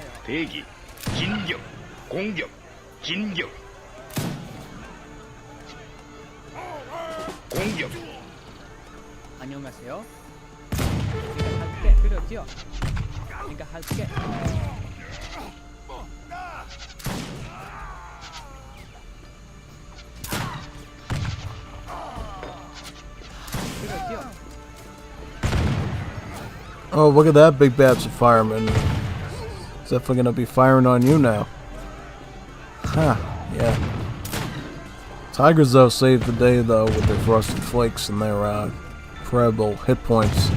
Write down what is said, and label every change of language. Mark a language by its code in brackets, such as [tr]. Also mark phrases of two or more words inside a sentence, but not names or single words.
[ko] 正義、筋力、根力、筋力。根力。 안녕하세요. 내가 할게. 그렇죠? 내가 할게. 그렇죠? [en] Oh, look at that big batch of firemen. It's definitely gonna be firing on you now. Huh, yeah. Tigers, though, saved the day, though, with their frosted flakes and their incredible hit points.